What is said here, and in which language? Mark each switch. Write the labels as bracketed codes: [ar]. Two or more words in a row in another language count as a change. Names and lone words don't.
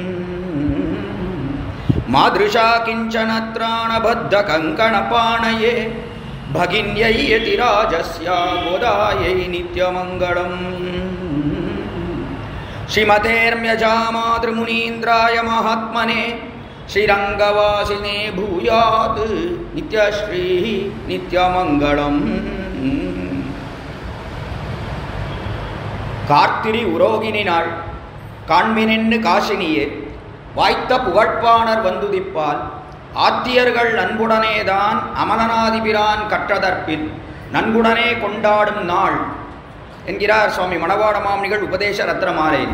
[sa] मादृशा किञ्चन त्राणबद्धकङ्कणपाणये भगिन्यै यतिराजस्या गोदायै नित्यमङ्गलम्। श्रीमतेर्म्यजामातृमुनीन्द्राय महात्मने श्रीरङ्गवासिने भूयात् नित्यश्रीः नित्यमङ्गलम्। [ta] கார்த்திரி உரோகினி நாள் காண்மினென்னு காசினியே வாய்த்த புகழ்ப்பாணர் வந்துதிப்பால் ஆத்தியர்கள் நன்குடனேதான் அமலநாதிபிரான் கற்றதற்பின் நன்குடனே கொண்டாடும் நாள் என்கிறார் சுவாமி மணவாள மாமுனிகள் உபதேச ரத்னமாலையில்.